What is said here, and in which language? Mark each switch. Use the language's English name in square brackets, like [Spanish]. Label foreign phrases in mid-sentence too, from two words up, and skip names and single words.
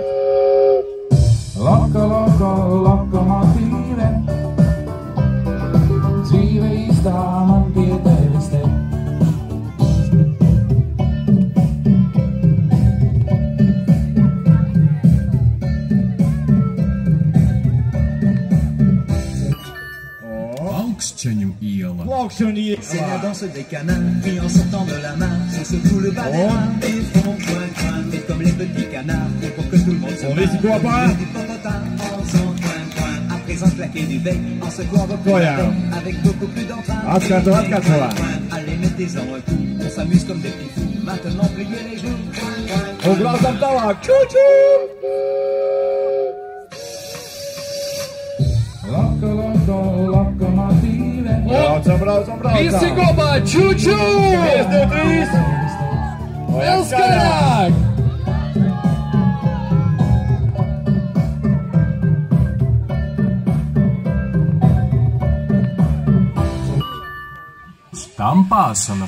[Latvian] Loko, loko, lokomotīve, dzīve īstā man pie tevis te. Plaukšķeņu iela. Plaukšķeņu iela. [French] C'est la danse des canards qui en sortant de la mare se secouent le bas des reins et font coin coin. Et comme les petits canards, et pour que tout le monde se marre, [Latvian] visi kopā. [French] Du popotin en faisant coin coin. À présent claquer du bec en secouant vos coups avec beaucoup plus d'entrain. [Latvian] Atkārto. [French] Allez, mettez-en un coup, on s'amuse comme des petits fous. Maintenant, pliez les genoux. [Latvian] Un braucam tālāk. Ču-ču! Loko, loko, lokomotīve, Braucam. Visi kopā, čuču! 1, 2, 3! Vēl skaļāk! Stampāšanas